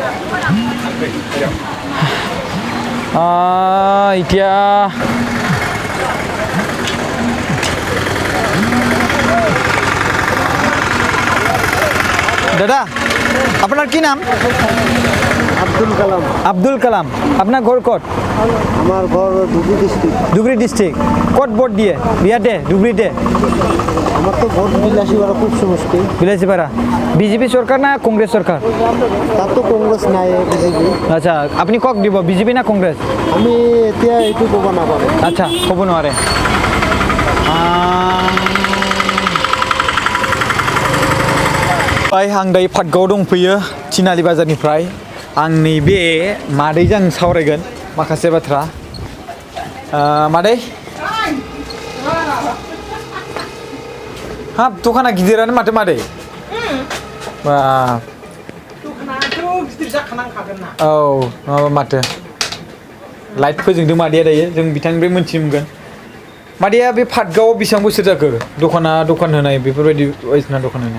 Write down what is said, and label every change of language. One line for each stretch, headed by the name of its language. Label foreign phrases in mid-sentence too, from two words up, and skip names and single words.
Assamese: এতিয়া দাদা আপোনাৰ কি নাম আব্দুল কালাম আপোনাৰ ঘৰ ক'ত
Bangla: আমার ঘর
Assamese: ধুবুৰী ডিষ্ট্ৰিক্ট ক'ত ভোট দিয়ে ইয়াতে ধুবুৰীতে
Bangla: আমার তো ভোট বিলাসীপাড়া খুব সমষ্টি
Assamese: বিলাসীপাড়া বিজেপি চৰকাৰ না কংগ্ৰেছ চৰকাৰ
Bangla: তার তো কংগ্রেস নাই বিজেপি
Assamese: আচ্ছা আপুনি কক দিব বিজেপি না কংগ্ৰেছ আমি এতিয়া এইটো ক'ব নাপাৰোঁ আচ্ছা ক'ব নোৱাৰে
Bodo: आं दायो पाटगाव दंफैयो थिनालि बाजारनिफ्राय आं नैबे मादैजों सावरायगोन माखासे बाथ्रा मादै हाब दखाना गिदिरानो माथो मादै बा औ माबा माथो लाइट फोजोंदों मादैया दायो जों बिथांनिफ्राय मोनथिनो मोनगोन मादैया बे पाटगावआव बेसेबां बोसोर जाखो दखान होनाय बेफोरबायदि बायदिसिना दखान होनाय